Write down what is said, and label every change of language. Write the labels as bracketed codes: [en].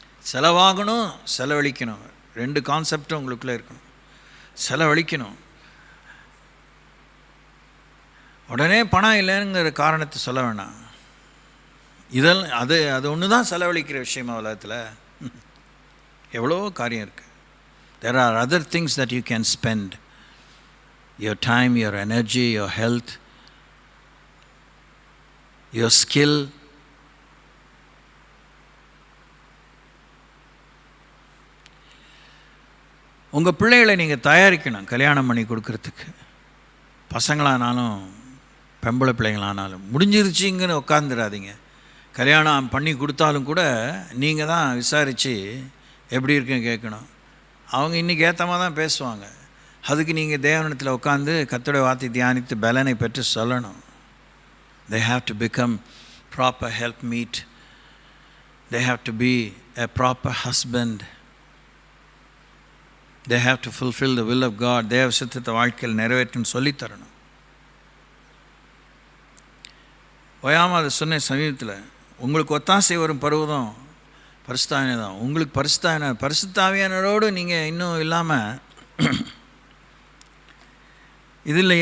[ta] செலவாகணும், செலவழிக்கணும், 2 கான்செப்டும் உங்களுக்குள்ளே இருக்கணும். செலவழிக்கணும். உடனே பணம் இல்லைங்கிற காரணத்தை சொல்ல வேணாம். இதெல்லாம் அது ஒன்று தான் செலவழிக்கிற விஷயமா உலகத்தில். எவ்வளோ காரியம் இருக்குது. [en] There are other things that you can spend. Your time, your energy, your health, your skill. [ta] உங்கள் பிள்ளைகளை நீங்கள் தயாரிக்கணும் கல்யாணம் பண்ணி கொடுக்கறதுக்கு. பசங்களானாலும் பெம்பளை பிள்ளைங்களானாலும் முடிஞ்சிருச்சுங்கன்னு உட்காந்துடாதீங்க. கல்யாணம் பண்ணி கொடுத்தாலும் கூட நீங்கள் தான் விசாரித்து எப்படி இருக்குன்னு கேட்கணும். அவங்க இன்றைக்கி ஏற்ற மாதிரி தான் பேசுவாங்க. அதுக்கு நீங்கள் தேவனிடத்தில் உட்காந்து கர்த்தருடைய வார்த்தை தியானித்து பலனை பெற்று சொல்லணும். [en] They have to become proper helpmeet. They have to be a proper husband. They have to fulfill the will of God. [ta] தேவ சித்தத்தை வாழ்க்கையில் நிறைவேற்றுன்னு சொல்லித்தரணும். ஓயாமல் அதை சொன்ன சமீபத்தில் உங்களுக்கு ஒத்தாசை வரும் பருவதம் பரிசுத்தாவினை தான். உங்களுக்கு பரிசுத்தாவியானரோடு நீங்கள் இன்னும் இல்லாமல் இது இல்லை.